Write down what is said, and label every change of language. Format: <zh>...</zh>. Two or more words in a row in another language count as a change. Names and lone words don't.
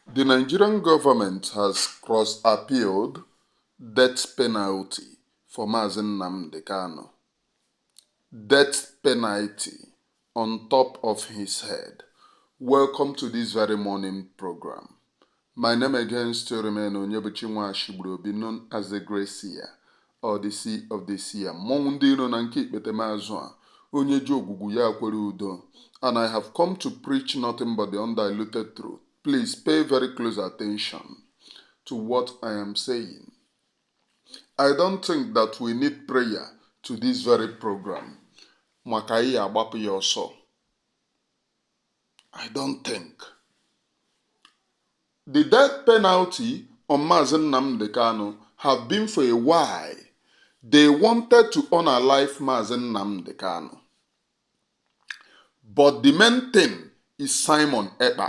<en>The Nigerian government has cross-appealed death penalty for Mazi Nnamdi Kanu. Death penalty on top of his head. Welcome to this very morning program. My name again still remains Onyebuchi Nwashigburuobi, known as the Great Seer or the Sea of the Seer.</en> <ig>Mmọnwụ ndị iro na nke ikpete maazụ a, onye ji ogwugwu ya kwere udo.</ig> <en>And I have come to preach nothing but the undiluted truth. Please pay very close attention to what I am saying. I don't think that we need prayer to this very program.</en> <ig>Maka ihe agbapụ ya ọsọ.</ig> <en>I don't think. The death penalty on Mazi Nnamdi Kanu have been for a while. They wanted to unalive Mazi Nnamdi Kanu. But the main thing is Simon Ekpa.</en>